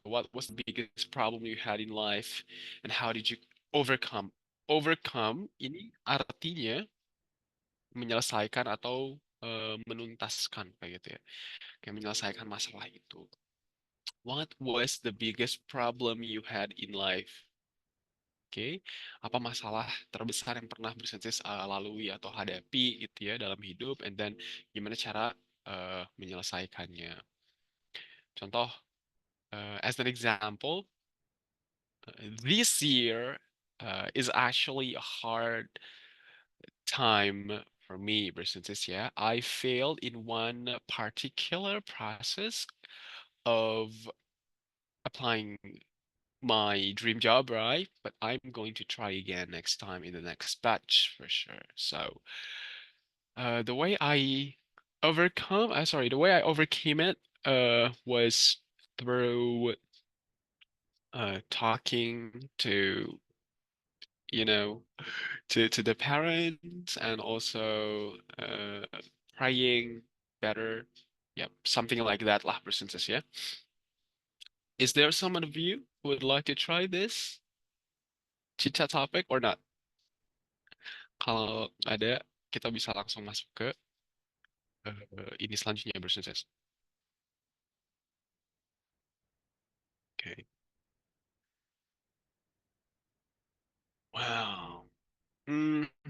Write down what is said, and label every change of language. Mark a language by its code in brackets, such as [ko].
[en] What was the biggest problem you had in life and how did you overcome? [id] Overcome ini artinya menyelesaikan atau menuntaskan kayak gitu ya. Kayak menyelesaikan masalah itu. [en] What was the biggest problem you had in life? [id] Oke, apa masalah terbesar yang pernah Brisantis lalui atau hadapi gitu ya dalam hidup, [en] and then [id] gimana cara menyelesaikannya. Contoh, [en] as an example, this year is actually a hard time for me, Brisantis ya. I failed in one particular process of applying my dream job, right? But I'm going to try again next time in the next batch for sure. So, the way I the way I overcame it, was through talking to, you know, to the parents and also praying better. Yep, something like that lah, percentage, yeah. Is there someone of you who would like to try this chit chat topic or not? [id] Kalau ada, kita bisa langsung masuk ke ini selanjutnya bersukses. Oke. Wow. Hmm.